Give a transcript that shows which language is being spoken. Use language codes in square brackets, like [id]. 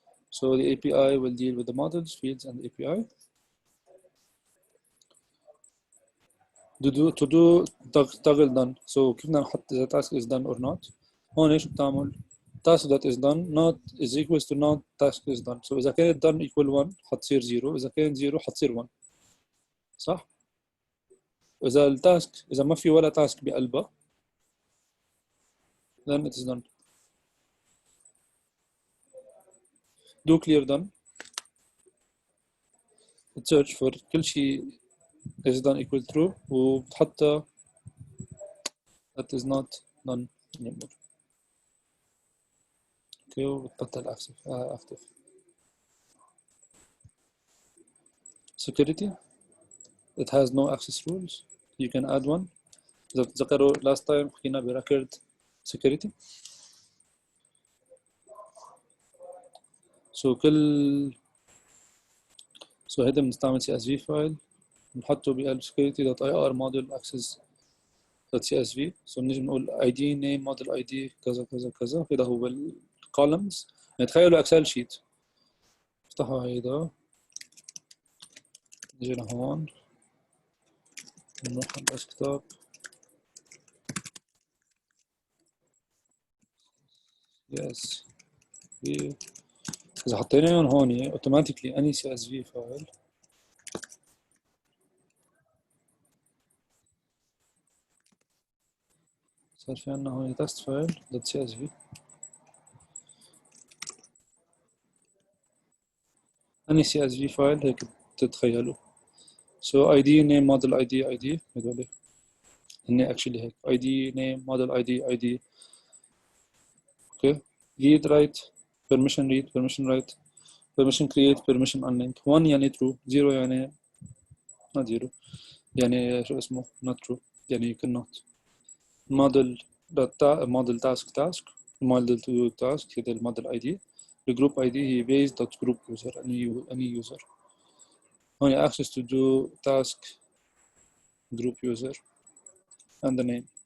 [en] So the API will deal with the models, fields, and the API. To do toggle done. So [ar] كيف بدنا نحط إذا [en] task is done or not. [ar] هون إيش بتعمل؟ [en] task that is done not is equals to not task is done. [ar] So إذا كانت done equal 1 حتصير 0. إذا كانت 0 حتصير 1. صح؟ إذا التاسك إذا ما في ولا task بقلبها [en] then it is done. do clear done. search for [ar] كل شيء [en] is done equal true وبتحطها that is not done anymore. okay وبتبطل active. security it has no access rules. you can add one. [ar] إذا بتذكروا [en] last time [ar] حكينا ب record security. [en] so [ar] هيدا بنستعمل [en] CSV file [ar] بنحطه بقلب [en] security.ir model access.csv. [ar] so بنجي بنقول [en] ID name model ID [ar] كذا كذا كذا. هيدا هو بالcolumns. يعني تخيلوا اكسل شيت. افتحوا هيدا نجي لهون نروح على الديسكتوب yes إذا حطيناهم هون [en] automatically any CSV file [ar] صار في عنا هون [en] test file .csv any CSV file هيك تتخيلوا. so ID name model ID هدول هن actually هيك ID name model ID okay read write permission read permission write permission create permission unlink 1 يعني true 0 يعني not 0 [ar] يعني شو اسمه [en] not true يعني you cannot model model task model to task [ar] هذا الموديل [en] ID الجروب ID هي based dot group user any user هون access to do task group user and the name